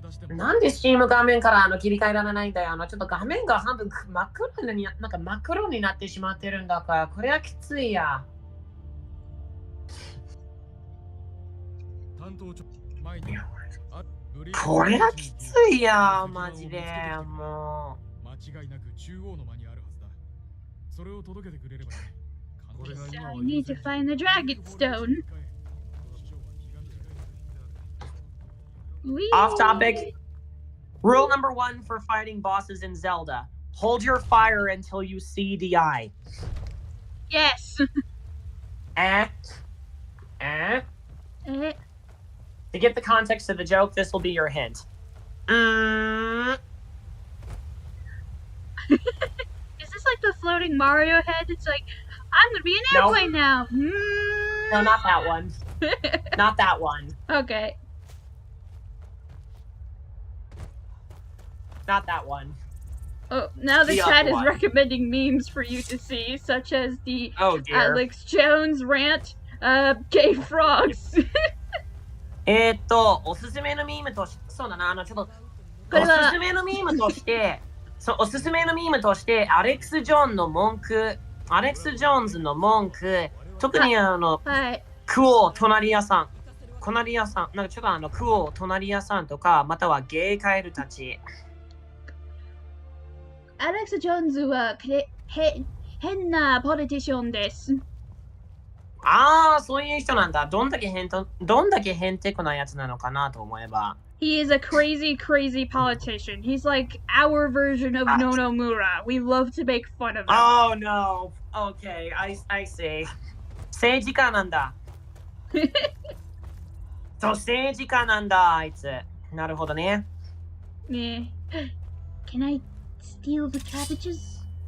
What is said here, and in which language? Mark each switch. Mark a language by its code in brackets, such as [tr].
[ja] なんで Steam 画面から切り替えられないんだよ。ちょっと画面が半分真っ黒になってしまってるんだから、これはきついや。これはきついや、マジで。もう。 [en] So I need to find the Dragon Stone. Off topic. Rule number 1 for fighting bosses in Zelda. Hold your fire until you see the eye. Yes. To get the context of the joke, this will be your hint. Is this like the floating Mario head? It's like, I'm gonna be an airplane now. No, not that one. Not that one. Okay. Not that one. Oh, now the chat is recommending memes for you to see, such as the Alex Jones rant, gay frogs. [ja] おすすめのミームとして、そうだな、ちょっと、おすすめのミームとして、アレックス・ジョーンズの文句、特にクオ隣屋さん。隣屋さん、なんかちょっとクオ隣屋さんとか、またはゲイカエルたち。アレックス・ジョーンズは変なポリティションです。ああ、そういう人なんだ。どんだけへんてこなやつなのかなと思えば。 [en] He is a crazy, crazy politician. He's like our version of Nonomura. We love to make fun of him. Oh no. Okay, I see. [ja] 政治家なんだ。そう、政治家なんだ、あいつ。なるほどね。 [en] Yeah. Can I steal the cabbages?